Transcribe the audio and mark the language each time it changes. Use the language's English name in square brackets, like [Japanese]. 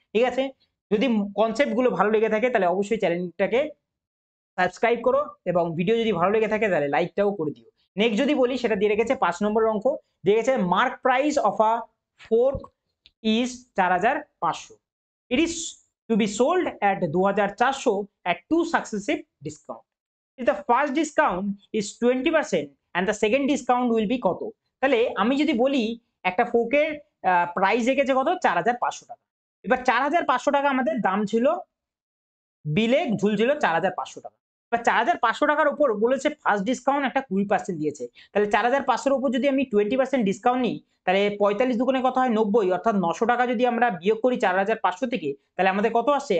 [Bangla] ঠিক আছে, যদি কনসেপ্ট গুলো ভালো লেগে থাকে তাহলে অবশ্যই চ্যানেলটাকে সাবস্ক্রাইব করো এবং ভিডিও যদি ভালো লেগে থাকে তাহলে লাইকটাও করে দিও। নেক্সট যদি বলি সেটা দিয়ে রেখেছে 5 নম্বর অঙ্ক, দিয়ে গেছে [English] Mark price of a fork is 4500, it is to be sold at 2400 at 2 successive discount. If the first discount is 20% and the second discount will be [Bangla] কত। তাহলে আমি যদি বলি একটা ফোর্কের প্রাইস রেখেছে কত 4,500 টাকা। এবার 4,500 টাকা আমাদের দাম ছিল, বিলে ঝুলছিল 4,500 টাকা। এবার 4,500 টাকার উপর বলেছে ফার্স্ট ডিসকাউন্ট একটা 20% দিয়েছে। তাহলে 4,500 এর উপর যদি আমি 20% ডিসকাউন্ট নিই, তাহলে 45 দুগুণে কত হয় 90, অর্থাৎ 900 টাকা যদি আমরা বিয়োগ করি 4,500 থেকে, তাহলে আমাদের কত আসছে?